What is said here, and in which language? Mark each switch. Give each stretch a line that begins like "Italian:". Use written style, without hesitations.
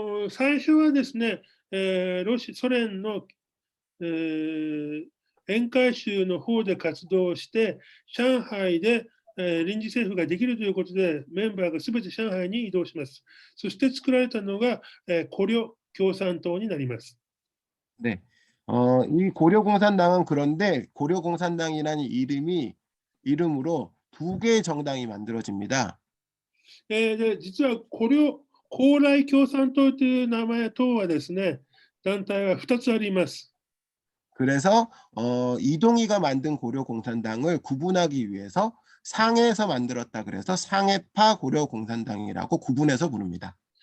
Japanese: 最初はですね、ソ連の、沿海州の方で活動して、上海で、臨時政府ができるということで、メンバーがすべて上海に移動します。そして作られたのが、고려共産党になります。
Korean: 네. 이 고려공산당은 그런데 고려공산당이라는 이름으로 두 개의 정당이 만들어집니다.
Japanese: で、実は高麗共産党という名前党はですね、団体は2つあります。
Korean: 그래서 이동희가 만든 고려공산당을 구분하기 위해서 상해에서 만들었다 그래서 상해파 고려공산당이라고 구분해서 부릅니다.